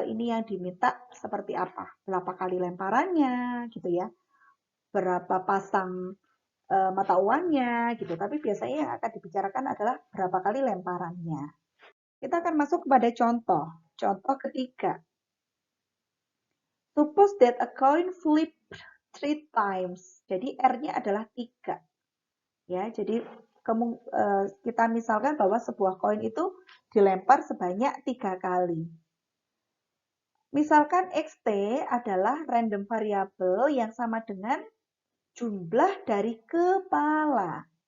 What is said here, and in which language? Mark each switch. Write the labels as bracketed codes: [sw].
[id] Ini yang diminta seperti apa? Berapa kali lemparannya, gitu ya. Berapa pasang mata uangnya, gitu. Tapi biasanya yang akan dibicarakan adalah berapa kali lemparannya. Kita akan masuk kepada contoh. Contoh ketiga. [en] Suppose that a coin flipped 3 times. [id] Jadi R-nya adalah 3. Ya, jadi kita misalkan bahwa sebuah koin itu dilempar sebanyak 3 kali. Misalkan XT adalah random variable yang sama dengan jumlah dari kepala.